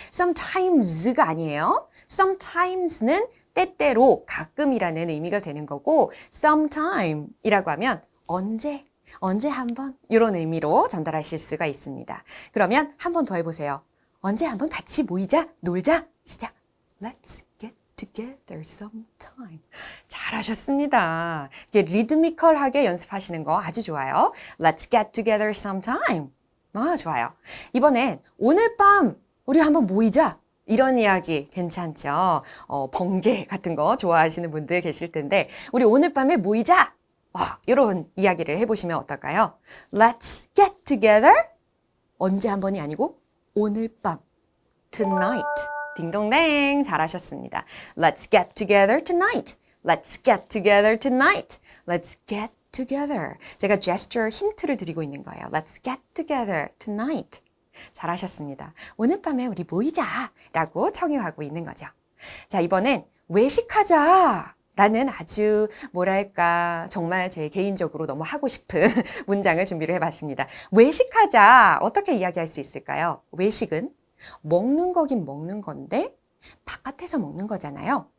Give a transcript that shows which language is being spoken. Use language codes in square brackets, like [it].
[ko] sometimes가 아니에요. sometimes는 때때로 가끔이라는 의미가 되는 거고 sometime이라고 하면 언제 한번 이런 의미로 전달하실 수가 있습니다. 그러면 한 번 더 해보세요. 언제 한번 같이 모이자, 놀자. 시작. [en] Let's get together sometime. [ko] 잘하셨습니다. 이게 리드미컬하게 연습하시는 거 아주 좋아요. [en] Let's get together sometime. [ko] 좋아요. 이번엔 오늘 밤 우리 한번 모이자. 이런 이야기 괜찮죠? 번개 같은 거 좋아하시는 분들 계실 텐데 우리 오늘 밤에 모이자. 이런 이야기를 해보시면 어떨까요? [en] Let's get together. [ko] 언제 한 번이 아니고 오늘 밤. Tonight. 딩동댕 잘하셨습니다. [en] Let's get together tonight. Let's get together tonight. Let's get together. [ko] 제가 제스처 힌트를 드리고 있는 거예요. [en] Let's get together tonight. [ko] 잘하셨습니다. 오늘 밤에 우리 모이자 라고 청유하고 있는 거죠. 자, 이번엔 외식하자 라는 아주 뭐랄까 정말 제 개인적으로 너무 하고 싶은 문장을 준비를 해봤습니다. 외식하자 어떻게 이야기할 수 있을까요? 외식은 먹는 거긴 먹는 건데 바깥에서 먹는 거잖아요.